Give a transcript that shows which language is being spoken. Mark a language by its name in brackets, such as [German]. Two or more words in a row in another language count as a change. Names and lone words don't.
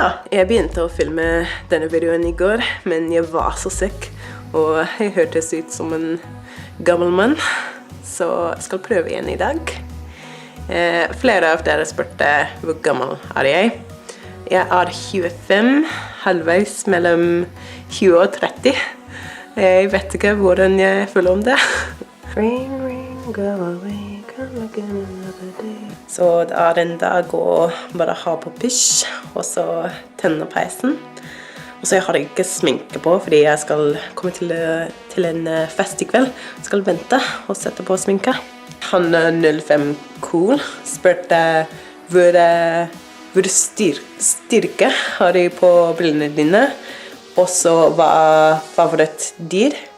[Norwegian] Jeg begynte å filme denne videoen i går, men jeg var så syk, og jeg hørtes ut som en gammel mann, så jeg skal prøve igjen i dag. Flere av dere spurte hvor gammel er jeg. Jeg er 25, halvveis mellom 20 og 30. Jeg vet ikke hvordan jeg føler om det. [English] Ring, ring, go away, come again another day. [Norwegian] Så det er en dag å bare ha på pysj, og så tenne peisen. Og så jeg har ikke sminke på, fordi jeg skal komme til en fest i kveld. Jeg skal vente og sette på sminke. Han 05 cool spurte hvor styrke har du på brillene dine, og så hva favorittdyr.